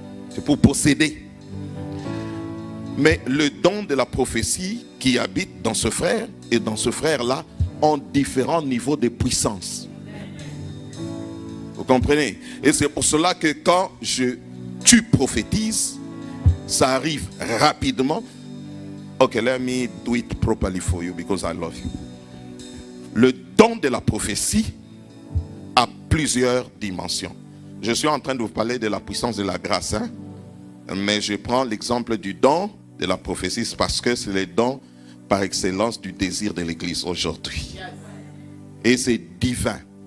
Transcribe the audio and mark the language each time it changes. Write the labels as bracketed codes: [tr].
[fr] C'est pour posséder. Mais le don de la prophétie qui habite dans ce frère et dans ce frère-là ont différents niveaux de puissance. Vous comprenez? Et c'est pour cela que quand tu prophétises, ça arrive rapidement. [en] Ok, let me do it properly for you because I love you. [fr] Le don de la prophétie a plusieurs dimensions. Je suis en train de vous parler de la puissance de la grâce, hein? Mais je prends l'exemple du don de la prophétie parce que c'est le don par excellence du désir de l'Église aujourd'hui. Et c'est divin.